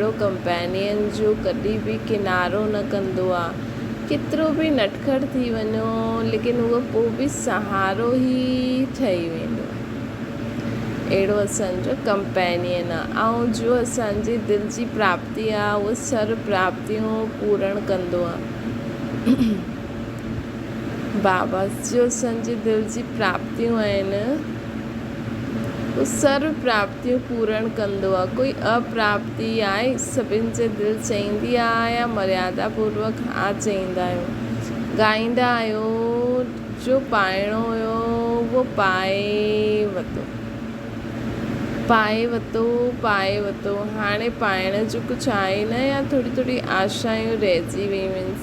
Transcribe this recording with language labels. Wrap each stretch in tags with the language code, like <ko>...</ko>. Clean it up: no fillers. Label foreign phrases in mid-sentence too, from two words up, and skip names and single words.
<sd>अहिड़ो कंपेनियन जो कॾहिं बि किनारो न कंदो आहे केतिरो बि नटखट थी वञो लेकिन उहो पोइ बि सहारो ई ठही वेंदो आहे। अहिड़ो असांजो कंपेनियन आहे। ऐं जो असांजी दिलि जी प्राप्ति आहे उहो सर्व प्राप्तियूं पूर्ण कंदो आहे। बाबा जो असांजी दिलि जी प्राप्तियूं आहिनि उहो सर्व प्राप्तियूं पूर्ण कंदो आहे। कोई अप्राप्ति आहे सभिनि जे दिलि चईंदी आहे या मर्यादा पूर्वक हा चईंदा आहियो। ॻाईंदा आहियो जो पाइणो हुयो उहो पाए वरितो हाणे पाइण जो कुझु आहे न या थोरी थोरी आशायूं रहिजी वियूं आहिनि।</sd>